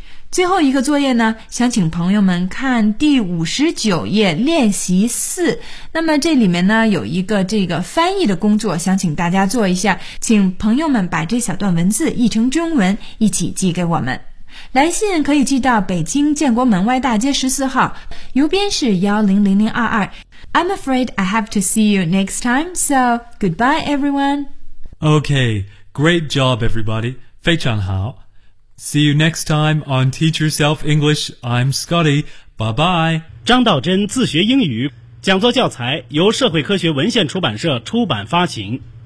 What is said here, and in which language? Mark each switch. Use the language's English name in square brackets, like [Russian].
[Chinese] 最后一个作业呢，想请朋友们看第59页练习4。那么这里面呢有一个这个翻译的工作，想请大家做一下，请朋友们把这小段文字译成中文一起寄给我们。来信可以寄到北京建国门外大街14号，邮编是100022。 [English] I'm afraid I have to see you next time, so goodbye everyone. Okay, great job everybody. [Chinese] 非常好。 [English] See you next time on Teach Yourself English. I'm Scotty. Bye-bye. [Chinese] 张道真自学英语，讲座教材由社会科学文献出版社出版发行。